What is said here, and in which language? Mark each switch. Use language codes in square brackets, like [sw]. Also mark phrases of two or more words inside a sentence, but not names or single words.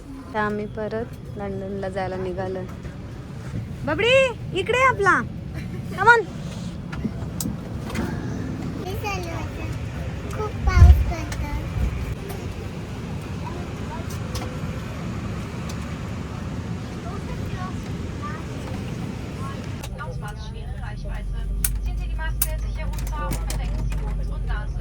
[mr] तर आम्ही परत लंडनला जायला निघालो. बबडी इकडे ये आपला, कमॉन. ते चालू होतं. खूप पाऊस पडतो. [de] Schwere Reichweite. Ziehen Sie die Maske sicher runter und bedecken Sie Mund und Nase.